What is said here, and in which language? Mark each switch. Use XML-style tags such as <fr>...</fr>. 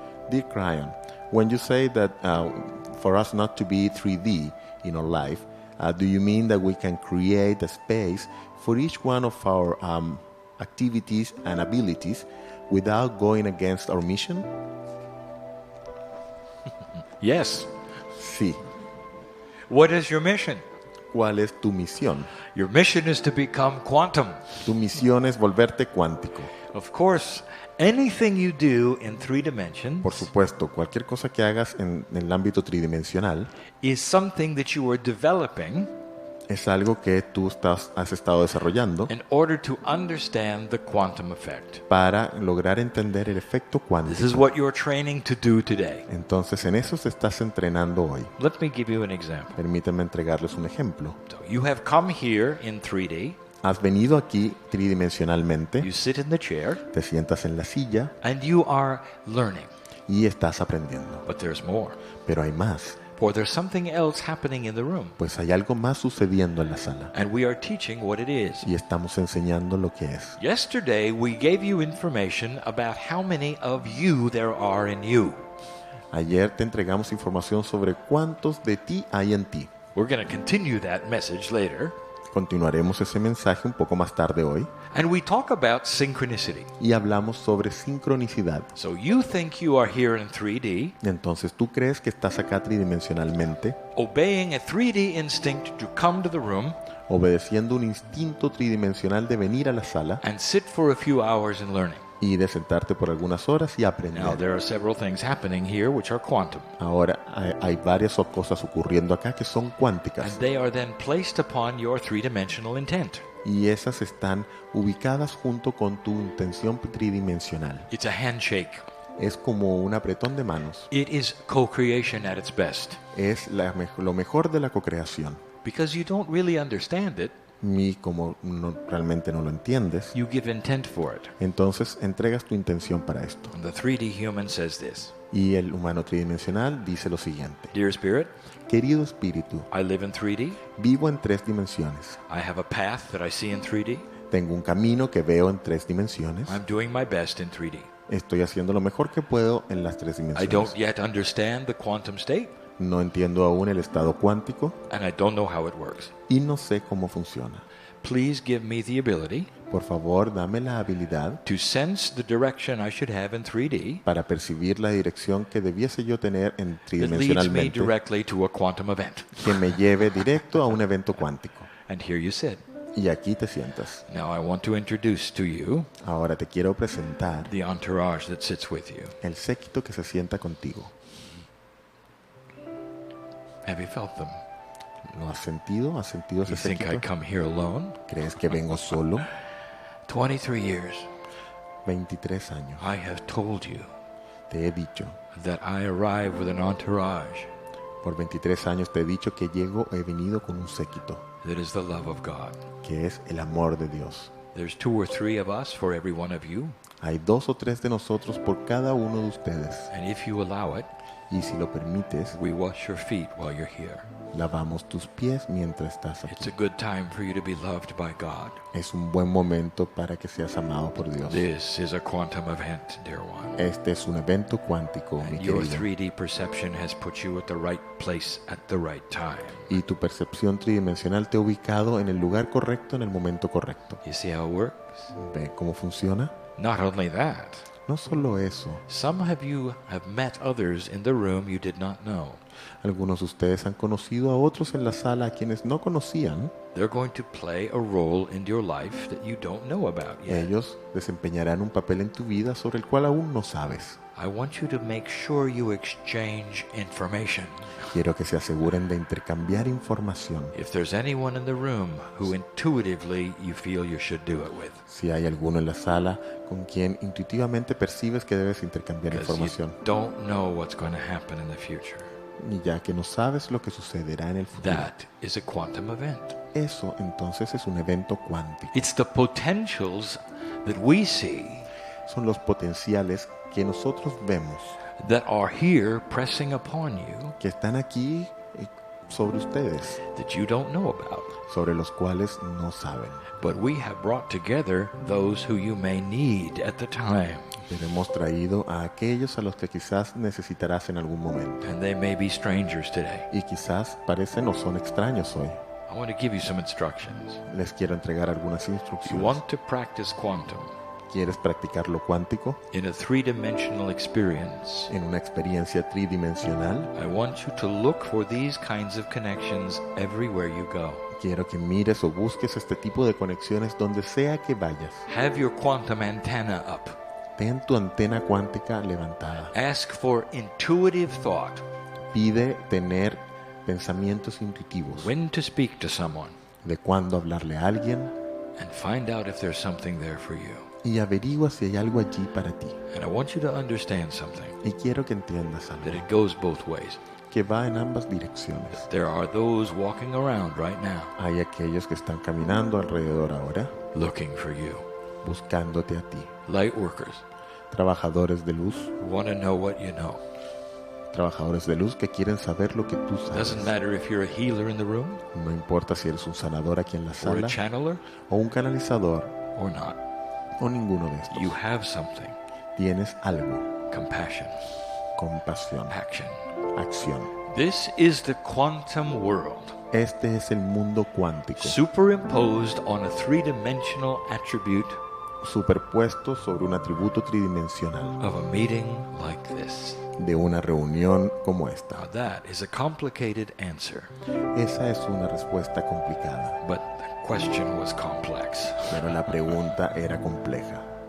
<en>Dear Kryon, when you say that for us not to be 3D in our life, do you mean that we can create a space for each one of our activities and abilities without going against our mission? Yes.</en> <es>Sí.</es> <en>What is your mission?</en> <es>¿Cuál es tu misión?</es> <en>Your mission is to become quantum.</en> <es>Tu misión es volverte cuántico.</es> <en>Of course, anything you do in 3 dimensions</en> <es>Por supuesto, cualquier cosa que hagas en el ámbito tridimensional</es> <en>is something that you are developing</en> <es>es algo que tú has estado desarrollando</es> <en>in order to understand the quantum effect.</en> <es>para lograr entender el efecto</es> <en>This is</en> <es>cuántico.</es> <en>what you're training to do today.</en> <es>Entonces, en eso te estás entrenando hoy.</es> <en>Let me give you an example.</en> <es>Permítanme entregarles un ejemplo.</es> <en>So you have come here in 3D</en> <es>Has venido aquí tridimensionalmente,</es> <en>You sit in the chair</en> <es>te sientas en la silla</es> <en>and you are learning.</en> <es>y estás aprendiendo.</es> <en>But there's more.</en> <es>Pero hay más,</es> <en>For there's something else happening in the room.</en> <es>pues hay algo más sucediendo en la sala</es> <en>And we are teaching what it is.</en> <es>y estamos enseñando lo que es.</es> <en>Yesterday we gave you information about how many of you there are in you.</en> <es>Ayer te entregamos información sobre cuántos de ti hay en ti.</es> <en>We're going to continue that message later.</en> <es>Continuaremos ese mensaje un poco más tarde hoy</es> <en>And we talk about synchronicity.</en> <es>y hablamos sobre sincronicidad.</es> <en>So you think you are here in 3D,</en> <es>Entonces tú crees que estás acá tridimensionalmente,</es> <en>obeying a 3D instinct to come to the room</en> <es>obedeciendo un instinto tridimensional de venir a la sala</es> <en>and sit for a few hours and learning.</en> <es>y de sentarte por algunas horas y</es> <en>Now,</en> <es>aprender.</es> <en>there are several things happening here which are quantum,</en> <es>Ahora hay varias cosas ocurriendo acá que son</es> <en>and</en> <es>cuánticas</es> <en>they are then placed upon your three-dimensional intent.</en> <es>y esas están ubicadas junto con tu intención tridimensional.</es> <en>It's a handshake.</en> <es>Es como un apretón de manos.</es> <en>It is co-creation at its best.</en> <es>Es lo mejor de la cocreación.</es> <en>Because you don't really understand it,</en> <es>Y como realmente no lo entiendes,</es> <en>you give intent for it.</en> <es>entonces entregas tu intención para esto.</es> <en>And the 3D human says this:</en> <es>Y el humano tridimensional dice lo siguiente:</es> <en>Dear Spirit,</en> <es>querido espíritu,</es> <en>I live in 3D.</en> <es>vivo en 3 dimensiones.</es> <en>I have a path that I see in 3D.</en> <es>Tengo un camino que veo en 3 dimensiones.</es> <en>I'm doing my best in 3D.</en> <es>Estoy haciendo lo mejor que puedo en las 3</es> <en>I</en> <es>dimensiones.</es> <en>don't yet understand the quantum state,</en> <es>No entiendo aún el estado cuántico</es> <en>and I don't know how it works.</en> <es>y no sé cómo funciona.</es> <en>Please give me the ability</en> <es>Por favor, dame la habilidad</es> <en>to sense the direction I should have in 3D</en> <es>para percibir la dirección que debiese yo tener</es> <en>that</en> <es>en</es> <en>leads me</en> <es>tridimensionalmente,</es> <en>directly to a quantum event.</en> <es>que me lleve directo a un evento cuántico.</es> <en>And here you sit.</en> <es>Y aquí te sientas.</es> <en>Now I want to introduce to you</en> <es>Ahora te quiero presentar</es> <en>the entourage that sits with you.</en> <es>el séquito que se sienta contigo.</es> <en>Have you felt them?</en> <es>¿Lo has sentido? ¿Has sentido ese</es> <en>You think I</en> <es>séquito?</es> <en>come here alone?</en> <es>¿Crees que vengo solo?</es> <en>23 years</en> <es>23 años.</es> <en>I have told you</en> <es>Te he dicho.</es> <en>that I arrive with an entourage</en> <es>Por 23 años te he dicho que he venido con un séquito,</es> <en>that is the love of God.</en> <es>que es el amor de Dios.</es> <en>There's 2 or 3 of us for every one of you,</en> <es>Hay 2 o 3 de nosotros por cada uno de ustedes.</es> <en>and if you allow it,</en> <es>Y si lo permites,</es> <en>we wash your feet while you're here.</en> <es>lavamos tus pies mientras estás</es> <en>It's</en> <es>aquí.</es> <en>a good time for you to be loved by God.</en> <es>Es un buen momento para que seas amado por Dios.</es> <en>This is a quantum event, dear one.</en> <es>Este es un evento cuántico, mi</es> <en>And your</en> <es>querido.</es> <en>3D perception has put you at the right place at the right time.</en> <es>Y tu percepción tridimensional te ha ubicado en el lugar correcto, en el momento correcto.</es> <en>You see how it works?</en> <es>¿Ve cómo funciona?</es> <en>Not only that,</en> <es>No solo eso.</es> <en>some of you have met others in the room you did not know.</en> <es>Algunos de ustedes han conocido a otros en la sala a quienes no conocían.</es> <en>They're going to play a role in your life that you don't know about yet.</en> <es>Ellos desempeñarán un papel en tu vida sobre el cual aún no sabes.</es> <en>I want you to make sure you exchange information.</en> <es>Quiero que se aseguren de intercambiar información.</es> <en>If there's anyone in the room who intuitively you feel you should do it with,</en> <es>Si hay alguno en la sala con quien intuitivamente percibes que debes intercambiar</es> <en>because you</en> <es>información,</es> <en>don't know what's going to happen in the future.</en> <es>y ya que no sabes lo que sucederá en el futuro.</es> <en>That is a quantum event.</en> <es>Eso entonces es un evento cuántico.</es> <en>It's the potentials that we see</en> <es>Son los potenciales que nosotros vemos,</es> <en>that are here pressing upon you</en> <es>que están aquí sobre ustedes,</es> <en>that you don't know about.</en> <es>sobre los cuales no saben.</es> <en>But we have brought together those who you may need at the time.</en> <es>Pero hemos traído a aquellos a los que quizás necesitarás en algún momento.</es> <en>And they may be strangers today.</en> <es>Y quizás parecen o son extraños hoy.</es> <en>I want to give you some instructions.</en> <es>Les quiero entregar algunas</es> <en>If you</en> <es>instrucciones.</es> <en>want to practice quantum</en> <es>¿Quieres practicar lo cuántico</es> <en>in a three-dimensional experience,</en> <es>en una experiencia tridimensional?</es> <en>I want you to look for these kinds of connections everywhere you go.</en> <es>Quiero que mires o busques este tipo de conexiones donde sea que vayas.</es> <en>Have your quantum antenna up.</en> <es>Ten tu antena cuántica levantada.</es> <en>Ask for intuitive thought.</en> <es>Pide tener pensamientos intuitivos</es> <en>When to speak to someone,</en> <es>de cuándo hablarle a alguien</es> <en>and find out if there's something there for you.</en> <es>y averigua si hay algo allí para ti.</es> <en>And I want you to understand something,</en> <es>Y quiero que entiendas</es> <en>that</en> <es>algo,</es> <en>it goes both ways.</en> <es>que va en ambas direcciones.</es> <en>There are those walking around right now</en> <es>Hay aquellos que están caminando alrededor ahora,</es> <en>looking for you.</en> <es>buscándote a ti.</es> <en>Light workers</en> <es>Trabajadores de luz,</es> <en>who want to know what you know.</en> <es>trabajadores de luz que quieren saber lo que tú</es> <en>Doesn't</en> <es>sabes.</es> <en>matter if you're a healer in the room</en> <es>No importa si eres un sanador aquí en la</es> <en>or a channeler</en> <es>o un canalizador,</es> <en>or not.</en> <es>o ninguno de estos.</es> <en>You have something.</en> <es>Tienes algo,</es> <en>Compassion.</en> <es>compasión,</es> <en>Action.</en> <es>acción.</es> <en>This is the quantum world,</en> <es>Este es el mundo cuántico,</es> <en>superimposed on a three-dimensional attribute</en> <es>superpuesto sobre un atributo tridimensional</es> <en>of a meeting like this.</en> <es>de una reunión como esta.</es> <en>Now that is a complicated answer,</en> <es>Esa es una respuesta complicada,</es> <en>but the question was complex.</en> <es>pero la pregunta era compleja.</es>